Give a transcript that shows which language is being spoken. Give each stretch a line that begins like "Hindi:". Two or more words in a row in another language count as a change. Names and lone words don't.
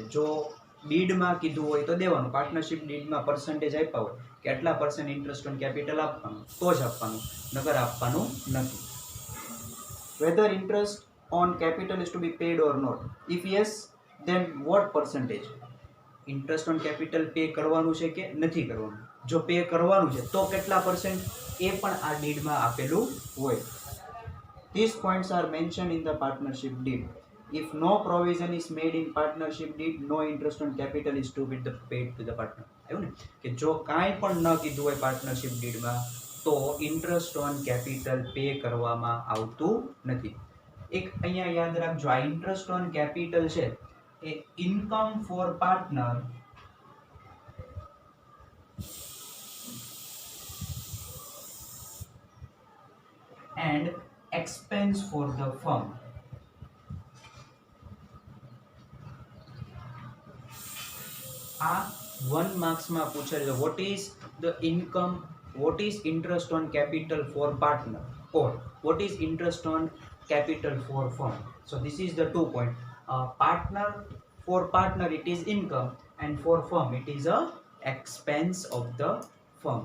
Gujarati: જો ડીડમાં કીધું હોય તો દેવાનું, પાર્ટનરશિપ ડીડમાં પર્સન્ટેજ આપ્યા હોય કે આટલા %
English: interest on capital
Gujarati: આપવાનું તો જ આપવાનું, નકર આપવાનું નથી.
English: Whether interest on capital is to be paid or not, if yes then what percentage? interest on capital pay
Gujarati: કરવાનું છે કે નથી કરવાનું? જો પે કરવાનું છે તો કેટલા %? એ પણ આ ડીડમાં આપેલું હોય.
English: These points are mentioned in the partnership deed. If no provision is made in partnership deed, no interest on capital is to be paid to the partner.
Gujarati: આવ્યું ને કે જો કાંઈ પણ ન કીધું હોય પાર્ટનરશિપ ડીડમાં તો
English: interest on capital pay
Gujarati: કરવામાં આવતું નથી. એક અહીંયા યાદ રાખજો, આ
English: interest on capital
Gujarati: છે એ
English: income for partner and expense for the firm.
Gujarati: આ 1 માર્ક્સમાં પૂછેલું,
English: what is the income, what is interest on capital for partner, or what is interest on capital for firm? So this is the 2 point. Partner, for partner it is income, and for firm it is a expense of the firm.